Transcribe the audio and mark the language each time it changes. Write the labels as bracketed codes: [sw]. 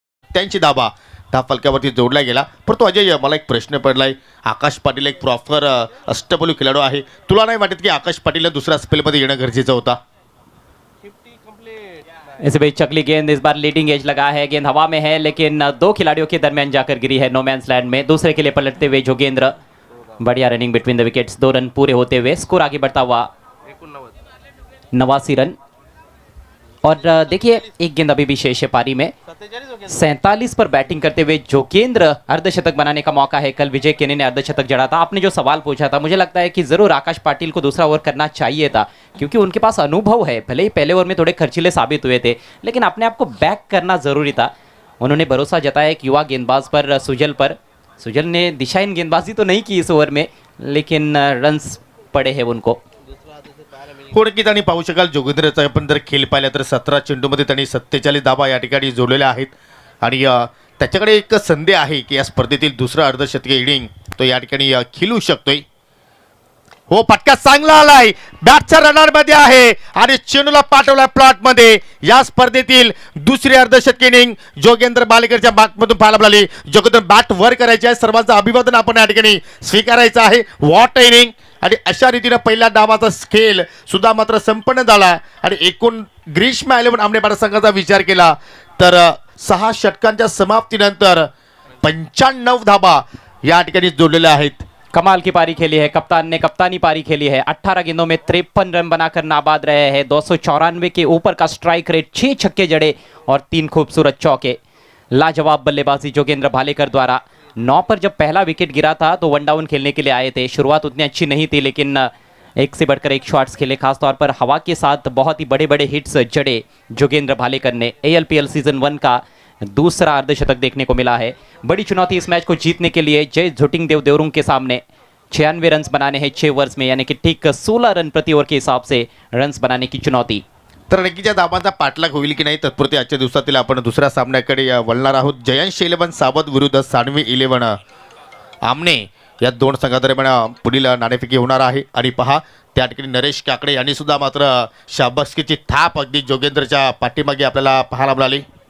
[mr] त्यांची धाबा त्या फलकावरती जोडला गेला. परंतु अजय मला एक प्रश्न पडलाय, आकाश पाटील एक प्रॉपर अष्टपैलू खेळाडू आहे, तुला नाही वाटत की आकाश पाटीलला दुसऱ्या स्पेलमध्ये येणं गरजेचं होता? [hi] इस बीच चकली गेंद, इस बार लीडिंग एज लगा है, गेंद हवा में है लेकिन 2 खिलाड़ियों के दरमियान जाकर गिरी है नो मैंस लैंड में। दूसरे के लिए पलटते हुए जोगेंद्र, बढ़िया running between the wickets, 2 run पूरे होते हुए स्कोर आगे बढ़ता हुआ 89 रन। और देखिए एक गेंद अभी भी शेष है पारी में। 47 पर बैटिंग करते हुए जोगेंद्र अर्धशतक बनाने का मौका है। कल विजय केने ने अर्धशतक जड़ा था। आपने जो सवाल पूछा था, मुझे लगता है कि जरूर आकाश पाटिल को दूसरा ओवर करना चाहिए था, क्योंकि उनके पास अनुभव है। भले ही पहले ओवर में थोड़े खर्चीले साबित हुए थे, लेकिन अपने आप को बैक करना जरूरी था। उन्होंने भरोसा जताया एक युवा गेंदबाज पर, सुजल ने दिशाहीन गेंदबाजी तो नहीं की इस ओवर में, लेकिन रन्स पड़े हैं उनको। [mr] नक्कीच आणि पाहू शकाल जोगेंद्रचा आपण जर खेळ पाहिला तर 17 चेंडूमध्ये त्यांनी 47 धावा या ठिकाणी जोडलेल्या आहेत आणि त्याच्याकडे एक संधी आहे की या स्पर्धेतील दुसरा अर्धशतकीय इनिंग तो या ठिकाणी खेळू शकतोय. हो, फटका चांगला आलाय, बॅटच्या रनरमध्ये आहे आणि चेंडूला पाठवला प्लॉटमध्ये. या स्पर्धेतील दुसरी अर्धशतकीय इनिंग जोगेंद्र बालेकरच्या बॅटमधून पाहायला मिळाली. जोगेंद्र बॅट वर करायची आहे, सर्वांचं अभिवादन आपण या ठिकाणी स्वीकारायचं आहे. [en] What inning. [mr] आणि अशा रीतीने पहिल्या डावाचा खेळ सुद्धा मात्र संपन्न झाला आणि एकूण ग्रीष्म 11 आमने संघाचा विचार केला तर 6 षटकांच्या समाप्तीनंतर 95 धाबा या ठिकाणी जोडलेल्या आहेत. [hi] कमाल की पारी खेली है, कप्तान ने कप्तानी पारी खेली है। 18 गेंदों में 53 रन बनाकर नाबाद रहे हैं। 294 के ऊपर का स्ट्राइक रेट, 6 छक्के जड़े और 3 खूबसूरत चौके। लाजवाब बल्लेबाजी जोगेंद्र भालेकर द्वारा। 9 पर जब पहला विकेट गिरा था तो 1 डाउन खेलने के लिए आए थे। शुरुआत उतनी अच्छी नहीं थी, लेकिन एक से बढ़कर एक शॉट्स खेले, खासतौर पर हवा के साथ बहुत ही बड़े बड़े हिट्स जड़े जोगेंद्र भालेकर ने। ALPL सीजन 1 का दूसरा अर्धशतक देखने को मिला है। बड़ी चुनौती इस मैच को जीतने के लिए जय झुटिंगदेव देवरुंग के सामने। 96 रन बनाने हैं 6 ओवर्स में, यानी कि ठीक 16 रन प्रति ओवर के हिसाब से रन बनाने की चुनौती। [mr] तर नक्कीच्या धाबांचा पाठलाग होईल की नाही तत्पुरती आजच्या दिवसातील आपण दुसऱ्या सामन्याकडे वळणार आहोत. जयंश 11 सावध विरुद्ध सानवी 11 आमने या 2 संघादरम्यान पुढील नाणेफेकी होणार आहे. आणि पहा त्या ठिकाणी नरेश काकडे यांनी सुद्धा मात्र शाबासकीची थाप अगदी जोगेंद्रच्या पाठीमागे आपल्याला पाहायला मिळाली.